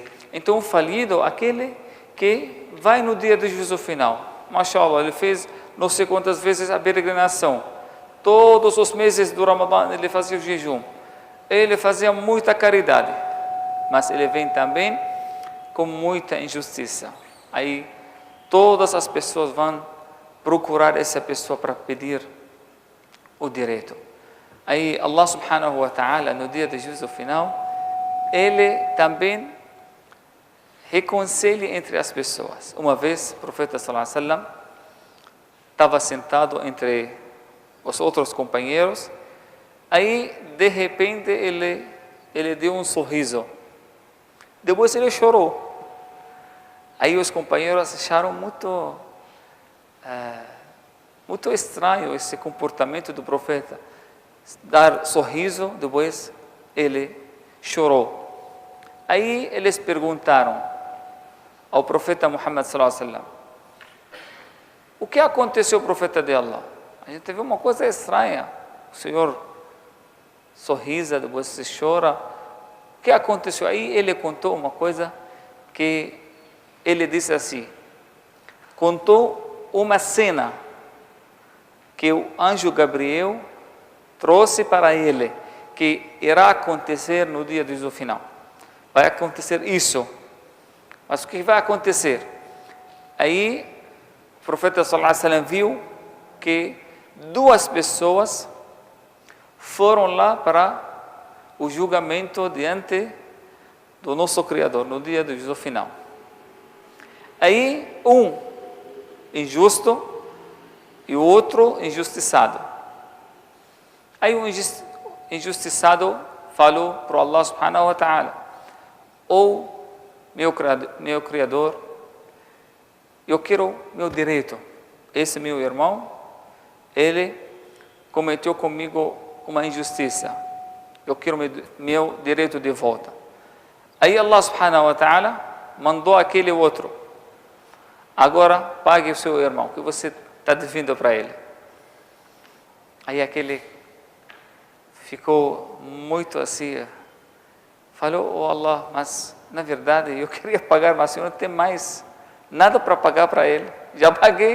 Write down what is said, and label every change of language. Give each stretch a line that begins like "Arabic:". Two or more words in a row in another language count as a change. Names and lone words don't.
Portuguese: Então, o falido, aquele que vai no dia do juízo final, mashallah, ele fez não sei quantas vezes a peregrinação, todos os meses do Ramadã ele fazia o jejum, ele fazia muita caridade, mas ele vem também com muita injustiça. Aí todas as pessoas vão procurar essa pessoa para pedir o direito. Aí
Arabic: الله سبحانه وتعالى,
Portuguese: no dia do juízo final, ele também reconcilia entre as pessoas. Uma vez o profeta
Arabic: صلى الله عليه وسلم
Portuguese: estava sentado entre os outros companheiros, aí de repente ele deu um sorriso, depois ele chorou. Aí os companheiros acharam muito estranho esse comportamento do profeta, dar sorriso, depois ele chorou. Aí eles perguntaram ao profeta Muhammad
Arabic: صلى الله عليه وسلم:
Portuguese: o que aconteceu, profeta de Allah? A gente teve uma coisa estranha, o senhor sorrisa, depois se chora, o que aconteceu? Aí ele contou uma coisa que ele disse assim, contou uma cena que o anjo Gabriel trouxe para ele, que irá acontecer no dia do juízo final. Vai acontecer isso. Mas o que vai acontecer? Aí o profeta
Arabic: صلى الله عليه وسلم
Portuguese: viu que duas pessoas foram lá para o julgamento diante do nosso Criador, no dia do juízo final. Aí um injusto e o outro injustiçado. Aí o injustiçado falou para
Arabic: الله سبحانه وتعالى:
Portuguese: ou meu Criador, eu quero meu direito. Esse meu irmão, ele cometeu comigo uma injustiça. Eu quero meu direito de volta. Aí
Arabic: الله سبحانه وتعالى
Portuguese: mandou aquele outro: agora pague o seu irmão, que você está devendo para ele. Aí aquele ficou muito assim, falou: oh Allah, mas na verdade eu queria pagar, mas eu não tenho mais nada para pagar para ele, já paguei.